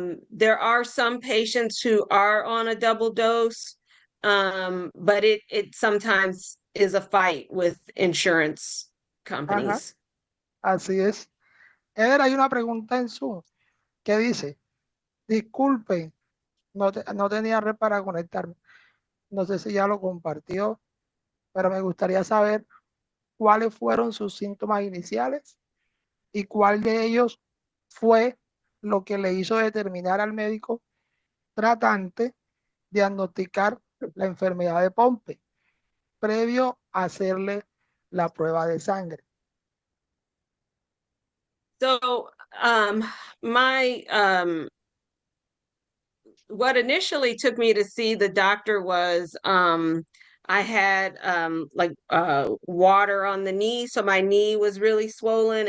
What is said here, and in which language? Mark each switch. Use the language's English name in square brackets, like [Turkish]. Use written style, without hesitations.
[English] There are some patients who are on a double dose, but it sometimes is a fight with insurance [Spanish] Ajá, [English] companies. [Spanish] así es. Eder, hay una pregunta en Zoom que dice, disculpen, no tenía red para conectarme. No sé si ya lo compartió, pero me gustaría saber cuáles fueron sus síntomas iniciales y cuál de ellos fue lo que le hizo determinar al médico tratante diagnosticar la enfermedad de Pompe previo a hacerle la prueba de sangre. [English] So, my what initially took me to see the doctor was I had like water on the knee, so my knee was really swollen.